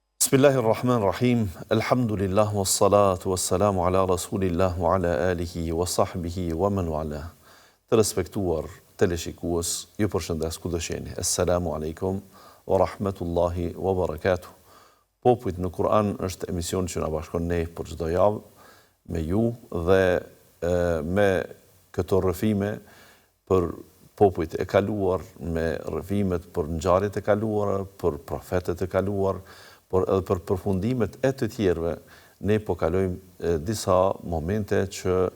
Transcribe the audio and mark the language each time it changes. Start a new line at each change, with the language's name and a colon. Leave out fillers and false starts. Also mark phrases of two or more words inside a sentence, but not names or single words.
Arabic: بسم الله الرحمن الرحيم. الحمد لله والصلاة والسلام على رسول الله وعلى آله وصحبه ومن والاه.
Albanian: Të respektuar teleshikues, ju përshëndes kudo qeni.
Arabic: السلام عليكم ورحمة الله وبركاته.
Albanian: Popujt në Kur'an është emision që na bashkon ne për çdo javë me ju dhe me këto rrëfime për popujt e kaluar, me rrëfimet për ngjarjet e kaluara, për profetët e kaluar, por edhe për përfundimet e të tjerëve, ne po kalojmë disa momente që